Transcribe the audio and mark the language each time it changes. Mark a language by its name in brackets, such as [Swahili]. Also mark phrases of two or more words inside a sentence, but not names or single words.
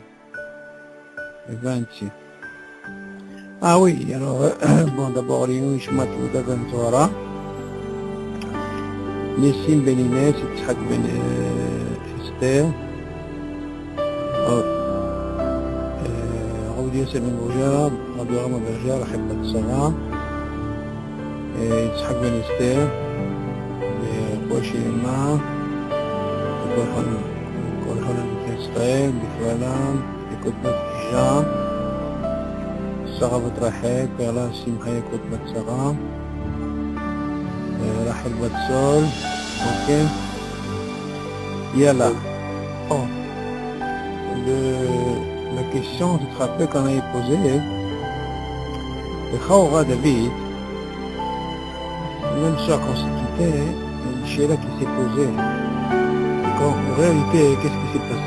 [French] Le 26. Ah oui, alors, bon, d'abord, les Ishmat Ouda Ben Zohara, Nessim Ben Inès, Yitzhak Ben Esther, Raoudi Yosef Ben Boujar, Rabbi Rama Berger, [Hebrew] Rachel Bat Sarah, יצחק בן אסתר, רפואה שלמה, וכל חלומות ישראל, בכללם, יקות בת אישה, שרה בת רחל, פרלה שמחה יקות בת שרה, רחל בת סול, אוקיי? יאללה. [French] La question, tu te rappelles qu'on avait posé, le Chaora David, même ça, quand c'est quitté, il y a une chéla qui s'est posée. Et en réalité, qu'est-ce qui s'est passé?